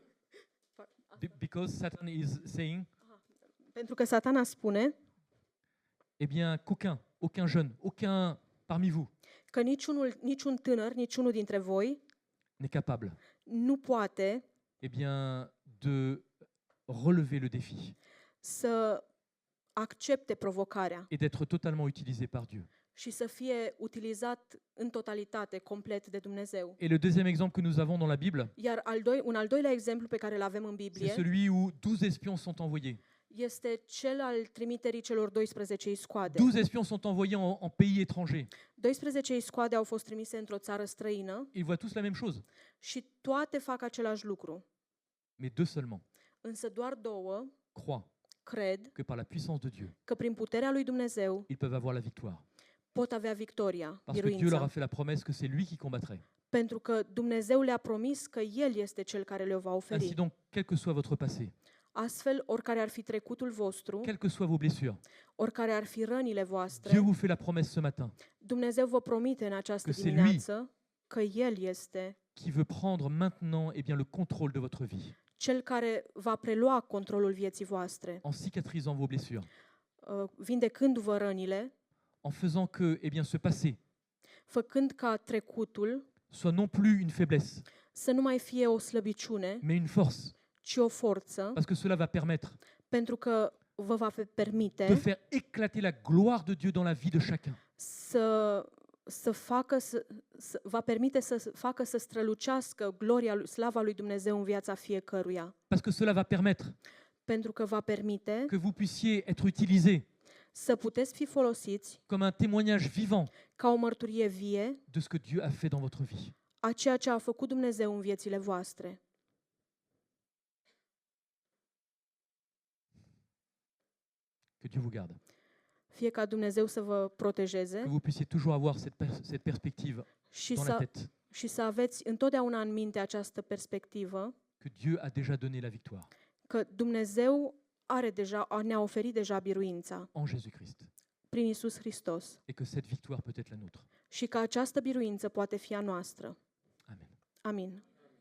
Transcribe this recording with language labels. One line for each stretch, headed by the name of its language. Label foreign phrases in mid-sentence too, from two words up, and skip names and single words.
English: Because Satan is saying.
Romanian: pentru că Satana spune
French: Eh bien, aucun jeune, aucun parmi vous
Romanian: că niciun tânăr, niciunul dintre voi
French: n'est capable,
Romanian: nu poate
French: eh bien, de relever le défi
Romanian: să accepte provocarea
French: et d'être totalement utilisé par Dieu.
Romanian: și să fie utilizat în totalitate, complet de Dumnezeu.
French: Et le deuxième exemple que nous avons dans la Bible,
Romanian: Iar un al doilea exemplu pe care îl avem în
French: c'est
Romanian: Biblie
French: celui où 12 espions sont envoyés.
Romanian: este cel al trimiterii celor 12 iscoade.
French: 12 espions sont envoyés en pays étrangers.
Romanian: 12 iscoade au fost trimise într-o țară străină
French: Ils voient tous la même chose,
Romanian: și toate fac același lucru.
French: mais deux seulement
Romanian: Însă doar două
French: croient
Romanian: cred
French: que par la puissance de Dieu,
Romanian: că prin puterea lui Dumnezeu
French: ils peuvent avoir la victoire.
Romanian: pot avea victoria,
French: Parce que Dieu leur a
Romanian: biruința.
French: fait la promesse que c'est lui qui combattrait.
Romanian: Pentru că Dumnezeu le-a promis că El este Cel care le va
French: Ainsi
Romanian: oferi.
French: donc, quel que soit votre passé,
Romanian: Astfel, oricare ar fi trecutul vostru,
French: quelles que soient vos blessures,
Romanian: oricare ar fi rănile voastre,
French: Dieu vous fait la promesse ce matin
Romanian: Dumnezeu vă promite în această că c'est dimineață că El este
French: qui veut prendre maintenant eh bien, le contrôle de votre vie,
Romanian: Cel care va prelua controlul vieții voastre,
French: en cicatrisant vos blessures,
Romanian: vindecându-vă rănile,
French: en faisant que eh bien, ce passé
Romanian: făcând ca trecutul
French: soit non plus une faiblesse,
Romanian: să nu mai fie o slăbiciune,
French: mais une force,
Romanian: ci o forță,
French: parce que cela va permettre
Romanian: pentru că vă va
French: de
Romanian: permite
French: faire éclater la gloire de Dieu dans la vie de chacun.
Romanian: va permite să facă să strălucească gloria, slava lui Dumnezeu în viața fiecăruia.
French: Parce que cela va permettre
Romanian: Pentru că va permite
French: que vous puissiez être utilisés
Romanian: să puteți fi folosiți
French: comme un témoignage vivant
Romanian: ca o mărturie vie
French: de ce que Dieu a fait dans votre vie.
Romanian: a ceea ce a făcut Dumnezeu în viețile voastre.
French: Que Dieu vous garde.
Romanian: Fie ca Dumnezeu să vă protejeze
French: Que vous puissiez toujours avoir cette perspective
Romanian: și
French: dans la
Romanian: să,
French: tête
Romanian: și să aveți întotdeauna în minte această perspectivă
French: que Dieu a déjà donné la victoire
Romanian: că Dumnezeu ne-a oferit deja biruința
French: en Jésus-Christ
Romanian: prin Isus Hristos
French: et que cette victoire peut être la nôtre.
Romanian: și că această biruință poate fi a noastră.
French: Amen.
Romanian: Amin.